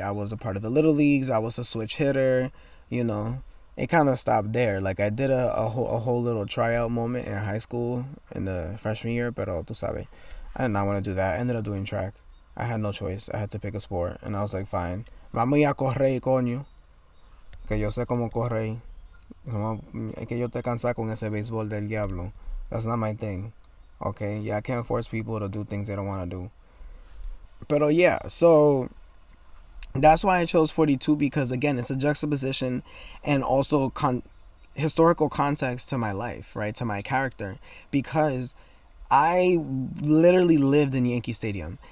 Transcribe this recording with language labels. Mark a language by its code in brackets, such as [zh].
[en] I was a part of the little leagues. I was a switch hitter, you know. It kind of stopped there. Like, I did a whole little tryout moment in high school in the freshman year, [es] pero tú sabes, [en] I did not want to do that. I ended up doing track. I had no choice. I had to pick a sport, and I was like, fine, [es] vamos a correr, coño. Que yo sé cómo correr. Es que yo estoy cansado con ese béisbol del diablo. [en] That's not my thing. Okay? Yeah, I can't force people to do things they don't want to do. But yeah, so that's why I chose 42, because again, it's a juxtaposition and also historical context to my life, right? To my character. Because I literally lived in Yankee Stadium.